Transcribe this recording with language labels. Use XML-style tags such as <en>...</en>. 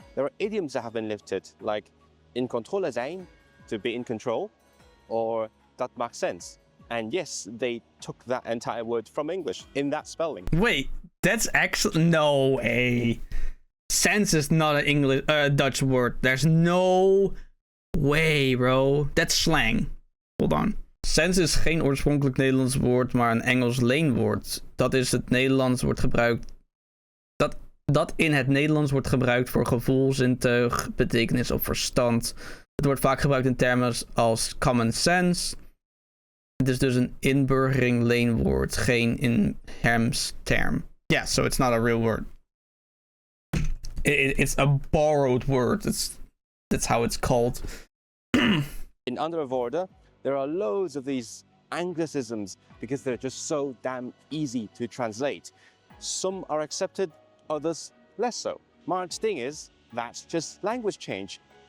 <en>There are idioms that have been lifted, like</en> <nl>in controle zijn,</nl> <en>to be in control, or</en> <nl>dat maakt sense.</nl> <en>And yes, they took that entire word from English in that spelling. Wait, that's actually no way. Sense is not an English Dutch word. There's no way, bro. That's slang. Hold on.</en> <nl>Sense is geen oorspronkelijk Nederlands woord, maar een Engels leenwoord. Dat is het Nederlands wordt gebruikt. Dat in het Nederlands wordt gebruikt voor gevoel, zintuig, betekenis of verstand. Het wordt vaak gebruikt in termen als common sense. Het is dus een inburgering leenwoord, geen inheems term.</nl> <en>Yeah, so it's not a real word. It's a borrowed word. That's how it's called.</en> <nl>In andere woorden,</nl> <en>there are loads of these anglicisms because they're just so damn easy to translate. Some are accepted, others less so.</en> <nl>Maar het ding is,</nl> <en>that's just language change.</en>